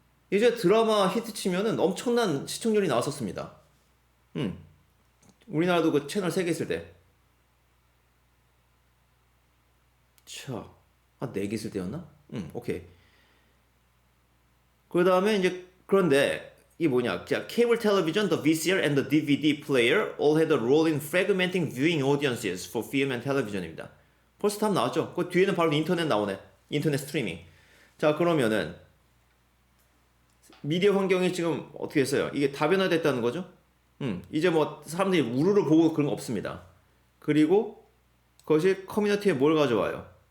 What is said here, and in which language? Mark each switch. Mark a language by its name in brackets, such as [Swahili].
[Korean] 이제 드라마 히트 치면은 엄청난 시청률이 나왔었습니다. 우리나라도 그 채널 3개 있을 때. 차, 4개 있을 때였나? 오케이. 그 다음에 이제, 그런데, 이게 뭐냐. [English] 자, cable television, the VCR and the DVD player all had a role in fragmenting viewing audiences for film and television입니다. [Korean] 벌써 답 나왔죠? 그 뒤에는 바로 인터넷 나오네. 인터넷 스트리밍. 자, 그러면은, 미디어 환경이 지금 어떻게 했어요? 이게 다변화됐다는 거죠? 이제 뭐 사람들이 우르르 보고 그런 거 없습니다. 그리고 그것이 커뮤니티에 뭘 가져와요?